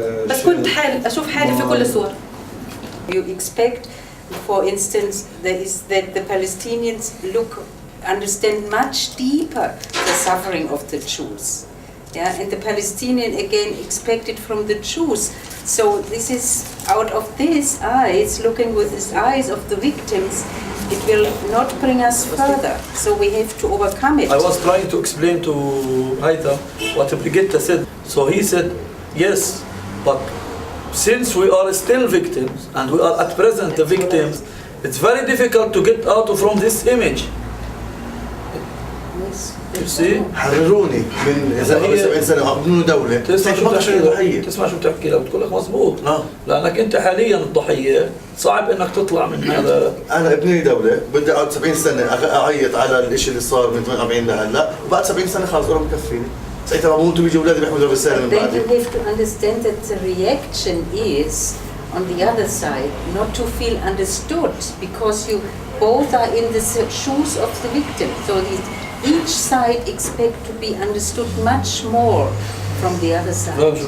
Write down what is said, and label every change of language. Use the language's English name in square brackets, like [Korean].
[Arabic] بس كنت اشوف حالي في كل الصور. [English] You expect, for instance, that the Palestinians understand much deeper the suffering of the Jews. Yeah, and the Palestinian again expected from the Jews. So this is out of these eyes, looking with these eyes of the victims, it will not bring us further. So we have to overcome it. I was trying to explain to Haida what Brigitte said. So he said, yes, but since we are still victims and we are at present the victims, it's very difficult to get out from this image. You see? [Arabic] حرروني من اذا قبل 70 سنه بدون دوله. تسمع شو بتحكي لو بتقول لك مضبوط. لانك انت حاليا الضحيه، صعب انك تطلع من هذا. انا ابني دوله بدي اقعد 70 سنه اعيط على الشيء اللي صار من 48 لهلا، وبعد 70 سنه خلص انا بكفيني. ساعتها بموت وبيجي اولادي بيحملوا الرساله من بعدي. [English] Then you have to understand that the reaction is on the other side, not to feel understood, because you both are in the shoes of the victim. So each side expect to be understood much more from the other side.